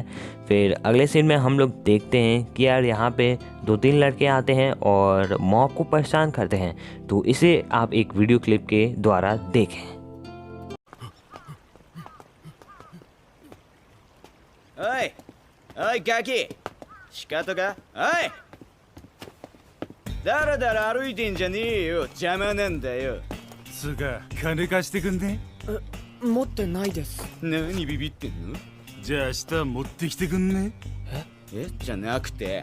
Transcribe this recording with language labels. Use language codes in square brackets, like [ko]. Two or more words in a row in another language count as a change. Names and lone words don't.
[hi] फिर अगले सीन में हम लोग देखते हैं कि यार यहाँ पे 2-3 लड़के आते हैं और मॉब को परेशान करते हैं। तो इसे आप एक [en] video clip [hi] के द्वारा देखें। [ja] ओए ओए ガキ仕方か。おいだらだら歩いてんじゃねえよ、邪魔なんだよ。つうか金貸してくんね。持ってないです。何ビビってんの。じゃあ明日持ってきてくんね。えじゃなくて